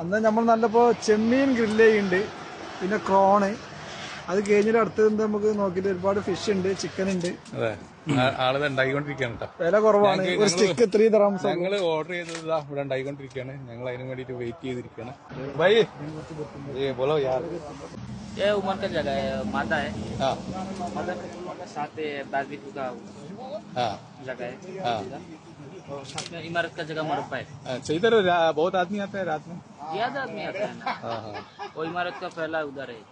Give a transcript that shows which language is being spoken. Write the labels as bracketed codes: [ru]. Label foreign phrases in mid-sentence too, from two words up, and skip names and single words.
[ml] അന്ന് നമ്മൾ നല്ലപ്പോ ചെമ്മീൻ ഗ്രില്ല് ഉണ്ട്, പിന്നെ ക്രോണ്, അത് കഴിഞ്ഞിട്ട് അടുത്തത് നമുക്ക് നോക്കിയിട്ട് ഒരുപാട് ഫിഷ് ഉണ്ട്, ചിക്കൻ ഉണ്ട്. അതെ, ആളത് ഉണ്ടായിക്കൊണ്ടിരിക്കുകയാണ് കേട്ടോ. വില കുറവാണ്, ഒരു സ്റ്റിക്ക് 3 dirhams. ഞങ്ങൾ ഓർഡർ ചെയ്തത് ഇവിടെ ഉണ്ടായിക്കൊണ്ടിരിക്കുകയാണ്. ഞങ്ങൾ അതിന് വേണ്ടിട്ട് വെയിറ്റ് ചെയ്തിരിക്കുകയാണ്. [hi] भाई बोलो यार. ये उमर का जगह है, माता है। हाँ माता के साथ बारबेक्यू का हाँ जगह है। हाँ, और साथ में इमारत का जगह मरब्बा है। अच्छा इधर बहुत आदमी आते हैं रात में? ज्यादा आदमी आता है ना। हाँ हाँ, वो इमारत का पहला उधर है।